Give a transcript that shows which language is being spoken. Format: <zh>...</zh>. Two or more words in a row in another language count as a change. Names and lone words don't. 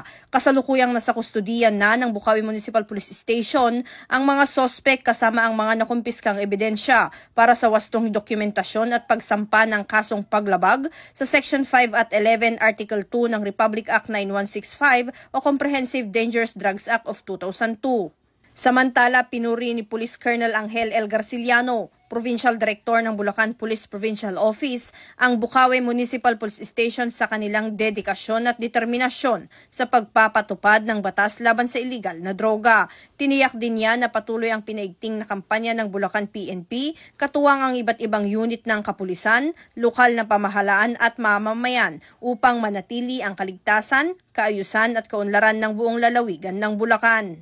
<tl>Kasalukuyang nasa kustudiyan na ng Bocaue Municipal Police Station ang mga sospek kasama ang mga nakumpiskang ebidensya para sa wastong dokumentasyon at pagsampa ng kasong paglabag sa Section 5 at 11 Article 2 ng Republic Act 9165 o Comprehensive Dangerous Drugs Act of 2002. Samantala, pinuri ni Police Colonel Angel L. Garciliano, Provincial Director ng Bulacan Police Provincial Office, ang Bocaue Municipal Police Station sa kanilang dedikasyon at determinasyon sa pagpapatupad ng batas laban sa iligal na droga. Tiniyak din niya na patuloy ang pinaigting na kampanya ng Bulacan PNP, katuwang ang iba't ibang unit ng kapulisan, lokal na pamahalaan at mamamayan upang manatili ang kaligtasan, kaayusan at kaunlaran ng buong lalawigan ng Bulacan.</tl>